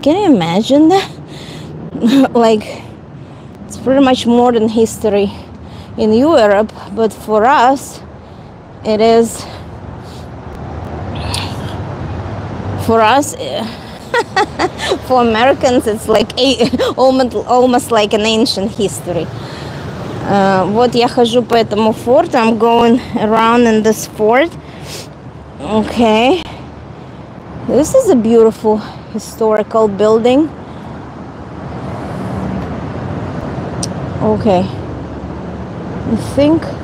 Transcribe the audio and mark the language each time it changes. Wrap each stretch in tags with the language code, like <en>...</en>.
<en>Can you imagine that? Like, it's pretty much modern history in Europe, but for us, it is, for us, for Americans, it's like almost like an ancient history.</en> <ru>Вот я хожу по этому форту.</ru> <en>I'm going around in this fort. Okay. This is a beautiful historical building. Okay. I think.</en>